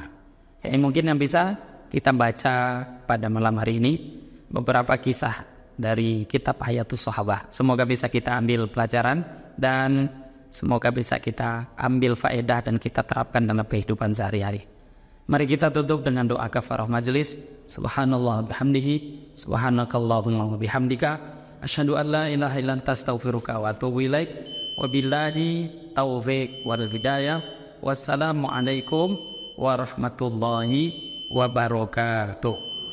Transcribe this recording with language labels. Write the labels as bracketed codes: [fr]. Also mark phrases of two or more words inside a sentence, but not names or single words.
[id] Ini mungkin yang bisa kita baca pada malam hari ini, beberapa kisah dari kitab Hayatus Sahabah. Semoga bisa kita ambil pelajaran dan semoga bisa kita ambil faedah dan kita terapkan dalam kehidupan sehari-hari. Mari kita tutup dengan doa kafarah majelis. [ar] سبحان الله بحمده، سبحانك اللهم بحمدك، أشهد أن لا إله إلا أنت أستغفرك وأتوب إليك. وبالله التوفيق والهداية. والسلام عليكم ورحمة الله وبركاته.